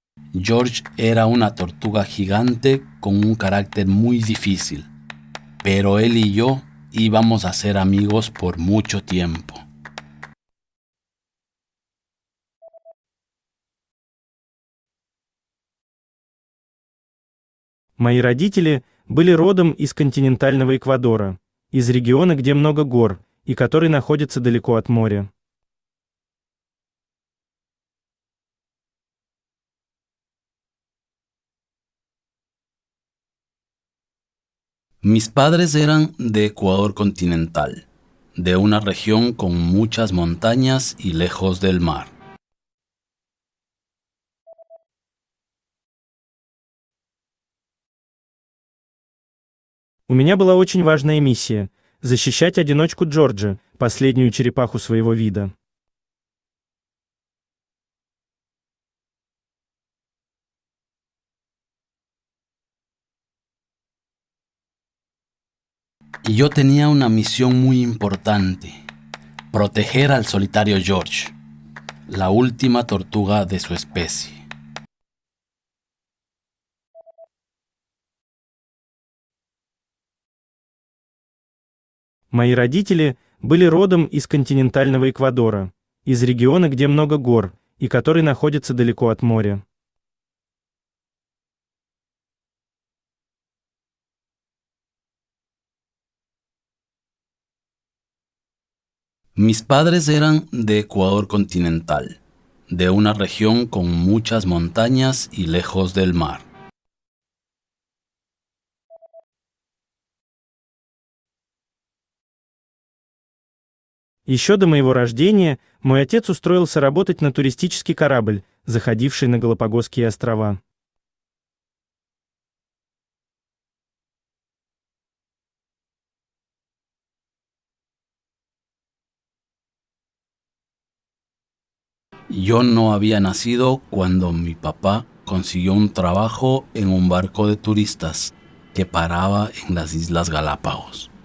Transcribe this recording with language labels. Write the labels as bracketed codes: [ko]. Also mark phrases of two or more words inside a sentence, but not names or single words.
[es] George era una tortuga gigante con un carácter muy difícil, pero él y yo íbamos a ser amigos por mucho tiempo. [ru] Мои родители были родом из континентального Эквадора, из региона, где много гор, и который находится далеко от моря. [es] Mis padres eran de Ecuador continental, de una región con muchas montañas y lejos del mar. [ru] У меня была очень важная миссия — защищать одиночку Джорджа, последнюю черепаху своего вида. [es] Y yo tenía una misión muy importante: proteger al solitario George, la última tortuga de su especie. [ru] Мои родители были родом из континентального Эквадора, из региона, где много гор, и который находится далеко от моря. [es] Mis padres eran de Ecuador continental, de una región con muchas montañas y lejos del mar. [ru] Еще до моего рождения мой отец устроился работать на туристический корабль, заходивший на Галапагосские острова. [es] Yo no había nacido cuando mi papá consiguió un trabajo en un barco de turistas que paraba en las Islas Galápagos.